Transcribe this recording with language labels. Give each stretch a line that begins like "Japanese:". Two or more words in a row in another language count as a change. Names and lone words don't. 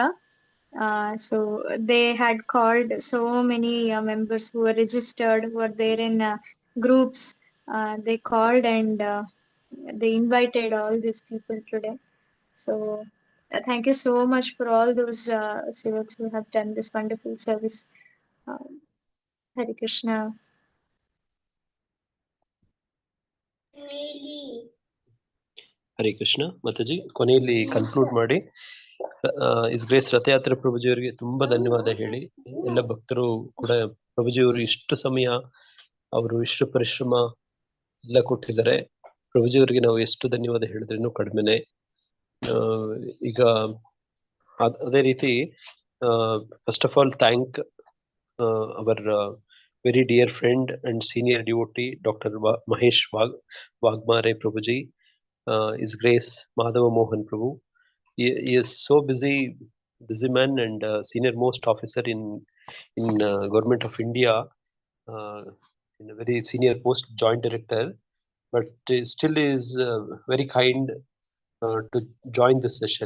English: So they had called so many members who were registered, who were there in groups. They called and they invited all these people today. So thank you so much for all those sevaks who have done this wonderful service. Hare Krishna.
Kannada: ಹರೇ ಕೃಷ್ಣ ಮಾತಾಜಿ, ಕೊನೆಯಲ್ಲಿ ಕನ್ಕ್ಲೂಡ್ ಮಾಡಿ
English: his grace
Kannada: ರಥಯಾತ್ರೆ ಪ್ರಭುಜಿಯವರಿಗೆ ತುಂಬಾ ಧನ್ಯವಾದ ಹೇಳಿ. ಎಲ್ಲ ಭಕ್ತರು ಕೂಡ ಪ್ರಭುಜಿಯವರು ಇಷ್ಟು ಸಮಯ ಅವರು ಇಷ್ಟು ಪರಿಶ್ರಮ ಎಲ್ಲ ಕೊಟ್ಟಿದ್ದಾರೆ. ಪ್ರಭುಜಿಯವರಿಗೆ ನಾವು ಎಷ್ಟು ಧನ್ಯವಾದ ಹೇಳಿದ್ರೇನು ಕಡಿಮೆನೆ. ಈಗ ಅದೇ ರೀತಿ
English: first of all thank our very dear friend and senior devotee Dr. Mahesh Wagmare Prabhuji, His Grace Madhava Mohan Prabhu. He is so busy man and senior most officer in Government of India, in a very senior post, Joint Director, but still is very kind to join this session.